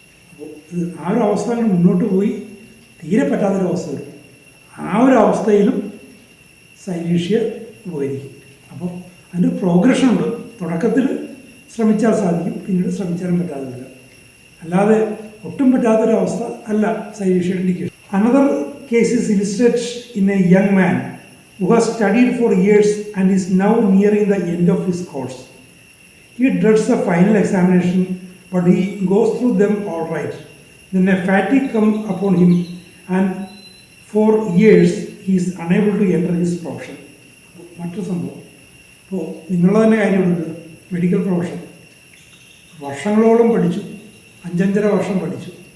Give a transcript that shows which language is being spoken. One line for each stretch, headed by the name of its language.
Malayalam: അപ്പോൾ ഇത് ആ ഒരു അവസ്ഥ മുന്നോട്ട് പോയി തീരെ പറ്റാത്തൊരവസ്ഥ വരും. ആ ഒരു അവസ്ഥയിലും സൈലേഷ്യ ഉപകരിക്കും. അപ്പോൾ അതിൻ്റെ പ്രോഗ്രഷൻ ഉണ്ട്. തുടക്കത്തിൽ ശ്രമിച്ചാൽ സാധിക്കും, പിന്നീട് ശ്രമിച്ചാലും പറ്റാതെ വരിക. അല്ലാതെ ഒട്ടും പറ്റാത്തൊരവസ്ഥ അല്ല സൈലേഷ്യയുടെ indication.
English: Another case is illustrated in a young man who has studied for years and is now nearing the end of his course. He dreads the final examination, but he goes through them all right. Then a fatigue comes upon him, and for years he is unable to enter his profession.
Malayalam: മറ്റൊരു സംഭവം, ഇപ്പോൾ നിങ്ങളുടെ തന്നെ കാര്യമുണ്ട്. Medical profession വർഷങ്ങളോളം പഠിച്ചു, 5.5 വർഷം പഠിച്ചു.